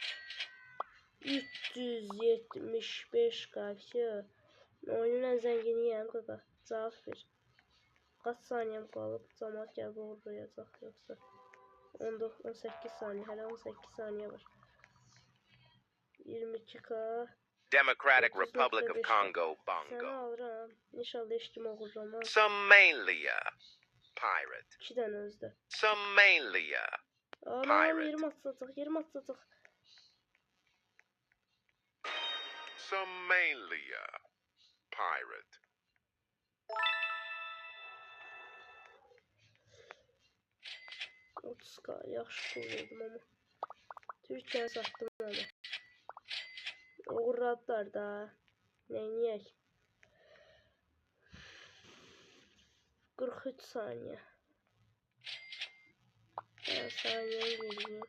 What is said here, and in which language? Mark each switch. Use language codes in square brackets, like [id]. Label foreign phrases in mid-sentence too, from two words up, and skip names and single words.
[tr] 375 karşı. Oyunun en zenginiyim kaka. Cevap ver. Kaç saniyem kalıp zamanı gel orada yazak yoksa. 18 saniye. Hala 18 saniye var. 22k. Democratic 30.5. Republic of Congo, [az] Səni Bongo. alıram. İnşallah heç kim oğurlamaz. Somalia, pirate. 2 dənə özdə. Somalia, Anam Pirate. 20 atacaq, 20 atacaq. Somalia, pirate. Otuzka yaxşı pul verdim ama. [tr] Türkiye sattım onu. Uğradılar da. [az] Neyniyək? 43 saniye. [tr] Ben saniye vereyim.